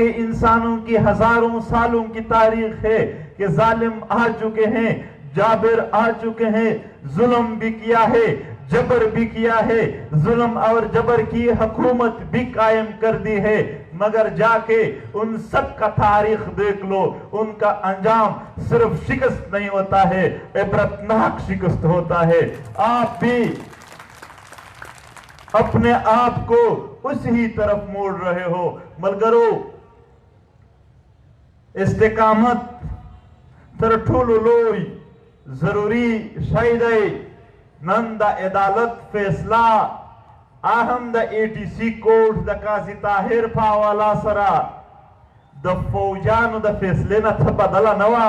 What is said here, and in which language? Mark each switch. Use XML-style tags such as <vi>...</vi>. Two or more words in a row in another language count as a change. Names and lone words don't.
<ur>انسانوں کی ہزاروں سالوں کی تاریخ ہے کہ ظالم آ چکے ہیں، جابر آ چکے ہیں، ظلم بھی کیا ہے، جبر بھی کیا ہے، ظلم اور جبر کی حکومت بھی قائم کر دی ہے، مگر جا کے ان سب کا تاریخ دیکھ لو، ان کا انجام صرف شکست نہیں ہوتا ہے، عبرتناک شکست ہوتا ہے۔ آپ بھی اپنے آپ کو اسی طرف موڑ رہے ہو۔</ur> <ps>ملگرو استقامت تر ټولو لوی ضروری شی دی۔ نن د عدالت فیصله اهم د ATC کوډ د قاضي طاهر په حواله سره د فوجانو د فیصلې نه څه بدله نه وه۔</ps>